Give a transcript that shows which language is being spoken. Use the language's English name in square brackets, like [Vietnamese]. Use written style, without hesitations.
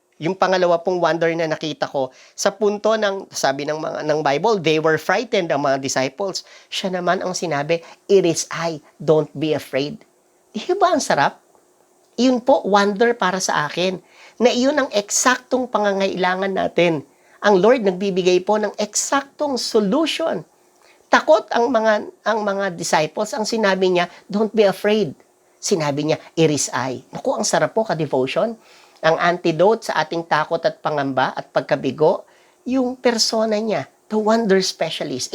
[Filipino] Yung pangalawa pong wonder na nakita ko, sa punto ng, sabi ng Bible, [English] they were frightened, [Filipino] ang mga disciples. Siya naman ang sinabi, [English] it is I, don't be afraid. [Filipino] Di ba ang sarap? Yun po, wonder para sa akin, na iyon ang eksaktong pangangailangan natin. Ang Lord nagbibigay po ng eksaktong solution. Takot ang mga disciples, ang sinabi niya, [English] don't be afraid. [Filipino] Sinabi niya, [English] it is I. [Filipino] Naku, ang sarap po ka-devotion. Ang antidote sa ating takot at pangamba at pagkabigo, yung persona niya, [English] the wonder specialist.